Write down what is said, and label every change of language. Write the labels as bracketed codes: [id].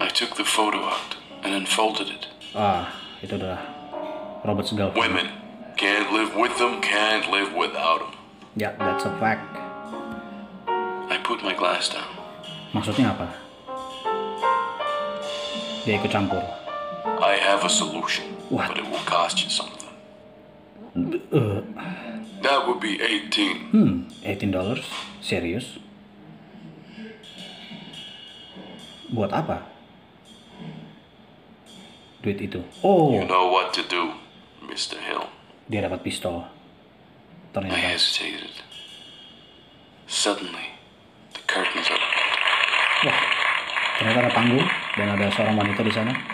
[en] I took the photo out and unfolded it. [id] Itu adalah [en] Robert's girlfriend. Women. Can't live with them, can't live without them. [id] Ya, [en] that's a fact. I put my glass down. [id] Maksudnya apa? Dia ikut campur. [en] I have a solution, What? but it will cost you something. That would be 18. [id] $18? Serius? Buat apa? Duit itu. Oh, [en] You know what to do, Mr. Hill. [id] dia dapat pistol. [en] I [id] Ternyata. [en] hesitated. Suddenly, the curtains opened. [id] Wah, ternyata ada panggung dan ada seorang wanita di sana.